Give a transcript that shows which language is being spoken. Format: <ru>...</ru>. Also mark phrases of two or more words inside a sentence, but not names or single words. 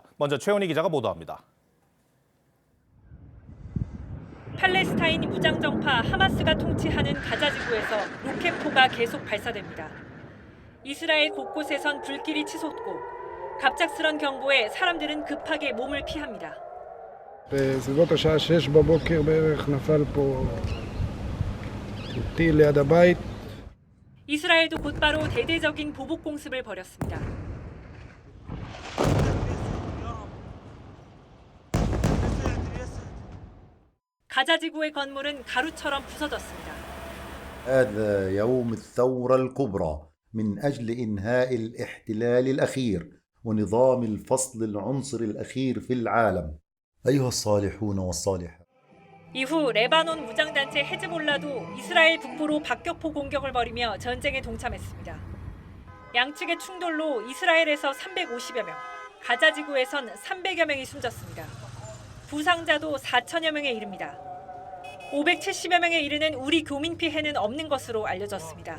<ko>먼저 최원희 기자가 보도합니다. 팔레스타인 무장정파 하마스가 통치하는 가자지구에서 로켓포가 계속 발사됩니다. 이스라엘 곳곳에선 불길이 치솟고 갑작스런 경보에 사람들은 급하게 몸을 피합니다.</ko> <he>בסביבות השעה 6 בבוקר בערך נפל פה טיל ליד הבית.</he> <ko>이스라엘도 곧바로 대대적인 보복 공습을 벌였습니다. 가자지구의 건물은 가루처럼 부서졌습니다.</ko> <ar>هذا يوم الثورة الكبرى من أجل إنهاء الاحتلال الأخير ونظام الفصل العنصري الأخير في العالم. أيها الصالحون والصالحات.</ar> <ko>이후 레바논 무장단체 헤즈볼라도 이스라엘 북부로 박격포 공격을 벌이며 전쟁에 동참했습니다. 양측의 충돌로 이스라엘에서 350여 명, 가자지구에선 300여 명이 숨졌습니다. 부상자도 4천여 명에 이릅니다. 570여 명에 이르는 우리 교민 피해는 없는 것으로 알려졌습니다.</ko>